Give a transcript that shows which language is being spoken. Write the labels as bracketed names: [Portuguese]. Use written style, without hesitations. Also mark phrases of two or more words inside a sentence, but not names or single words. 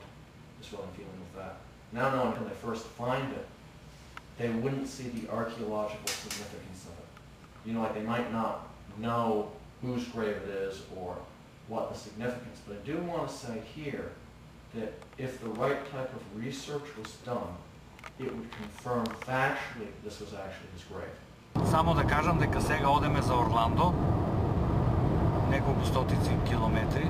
[English] That's what I'm feeling with that. Now knowing when they first find it, they wouldn't see the archaeological significance of it. You know, like they might not know whose grave it is or what the significance, but I do want to say here that if the right type of research was done, it would confirm factually that this was actually his grave. [Macedonian] Само да кажам дека сега одеме за Орландо, неколку стотици километри.